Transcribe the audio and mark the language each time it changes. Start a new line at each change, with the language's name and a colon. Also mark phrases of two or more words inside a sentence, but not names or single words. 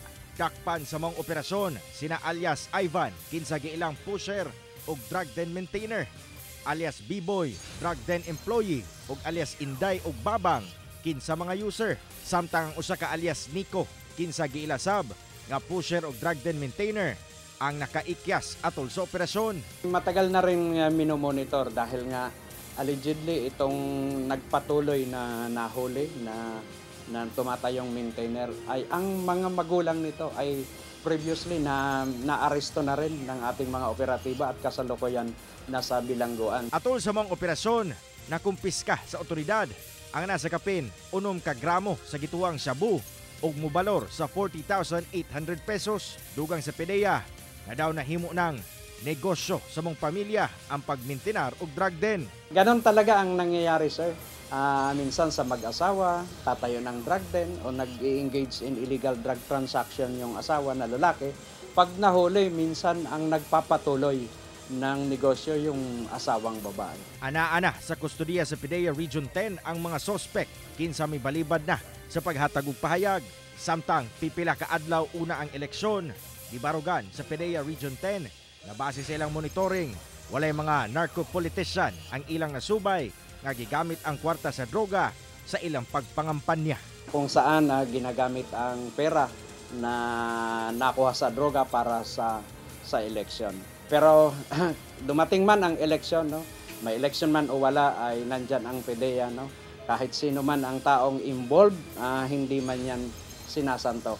Cebuano: Dakpan sa mga operasyon sina alias Ivan, kinsa giilang pusher ug
English: drug den maintainer,
Cebuano: alias B-Boy,
English: drug den employee
Cebuano: ug alias Inday ug Babang, kinsa mga user, samtang usa ka alias Nico, kinsa giilasab nga pusher ug
English: drug den maintainer
Cebuano: ang nakaikyas atol sa operasyon.
Filipino: Matagal na rin minomonitor dahil nga allegedly itong nagpatuloy na nahuli na tumatayong maintainer ay ang mga magulang nito ay previously naaresto na rin ng ating mga operatiba at kasalukuyan nasa bilangguan.
Cebuano: Atol sa mga operasyon, nakumpiska sa otoridad ang nasa kapin 6 ka gramo sa gituang shabu ug mobalor sa 40,800 pesos. Dugang sa PDEA na daw nahimo ng negosyo sa mong pamilya ang pagmintinar og
English: drug den.
Filipino: Ganon talaga ang nangyayari, sir. Minsan sa mag-asawa, tatayo ng
English: drug den
Filipino: o nag-i-engage
English: in illegal drug transaction
Filipino: yung asawa na lalaki. Pag nahuli, minsan ang nagpapatuloy ng negosyo yung asawang babae.
Cebuano: Ana-ana sa kustodiya sa PDEA Region 10 ang mga sospek, kinsa may balibad na sa paghatag og pahayag. Samtang pipila ka adlaw una ang eleksyon, gibarugan sa PDEA Region 10 na base sa ilang monitoring, walay mga narco-politician ang ilang nasubay nga gigamit ang kwarta sa droga sa ilang pagpangampanya.
Filipino: Kung saan ginagamit ang pera na nakuha sa droga para sa eleksyon. Pero dumating man ang eleksyon, no? May eleksyon man o wala ay nandyan ang PDEA, no? Kahit sino man ang taong involved, hindi man yan sinasanto.